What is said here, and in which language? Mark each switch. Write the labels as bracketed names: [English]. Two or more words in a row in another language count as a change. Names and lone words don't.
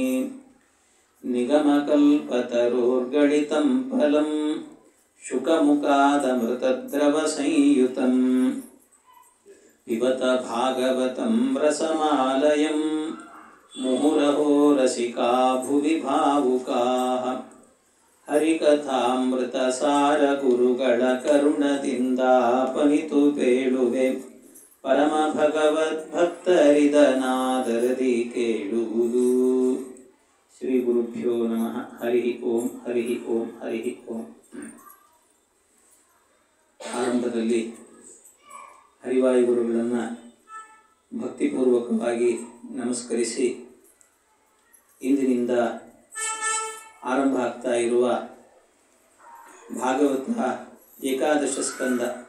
[Sanskrit] निगमकल्पतरोर्गलितं फलं शुकमुखादमृतद्रवसंयुतं पिबत भागवतं रसमालयं मुहुरहो रसिका भुवि भावुकाः [Kannada] ಹರಿಕಥಾಮೃತಸಾರಗುರುಗಳ ಕರುಣದಿಂದಾಪನಿತು ಪೇಳುವೆ ಪರಮ ಭಗವದ್ಭಕ್ತರಿದನಾದರದಿ ಕೇಳುವುದು. [Sanskrit] ಶ್ರೀ ಗುರುಭ್ಯೋ ನಮಃ. ಹರಿ ಓಂ ಹರಿ ಓಂ ಹರಿ ಓಂ. [Kannada] ಆರಂಭದಲ್ಲಿ ಹರಿವಾಯುಗುರುಗಳನ್ನು ಭಕ್ತಿಪೂರ್ವಕವಾಗಿ ನಮಸ್ಕರಿಸಿ ಇಂದಿನಿಂದ ಆರಂಭ ಆಗ್ತಾ ಇರುವ ಭಾಗವತ ಏಕಾದಶ ಸ್ಕಂದ